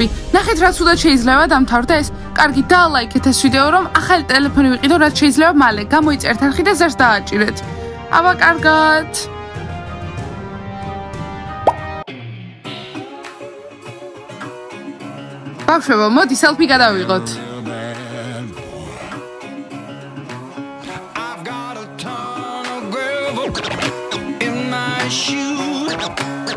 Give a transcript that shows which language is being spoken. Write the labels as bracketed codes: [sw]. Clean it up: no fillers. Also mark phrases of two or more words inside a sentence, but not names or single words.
[ka] ნახეთ, რაც უდად შეიძლება დამთავრდეს. კარგი, დალაიქეთ ეს ვიდეო, რომ ახალი ტელეფონი ვიყიდო, რაც შეიძლება მალე. გამოიწერთ არხი და ზარს დააჭირეთ. აბა, კარგად. ბავშვებო, მოდი სელფი გადავიღოთ. [en] I've got a ton of gravel in my shoes.